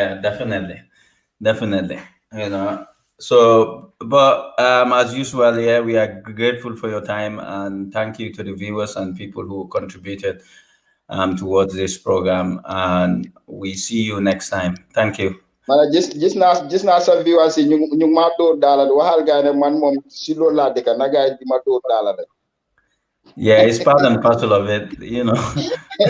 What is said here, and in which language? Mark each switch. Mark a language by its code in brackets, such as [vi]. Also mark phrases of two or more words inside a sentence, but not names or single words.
[en] yeah, definitely. Definitely, So, but as usual, yeah, we are grateful for your time and thank you to the viewers and people who contributed towards this program. And we see you next time. Thank you. [wo] Mana gis naa sa viewers yi ñu ma door daala waxal gaay ne man moom si loolu laa dëkk na gaay di ma door daala rek. [en] Yeah, it's part and parcel of it,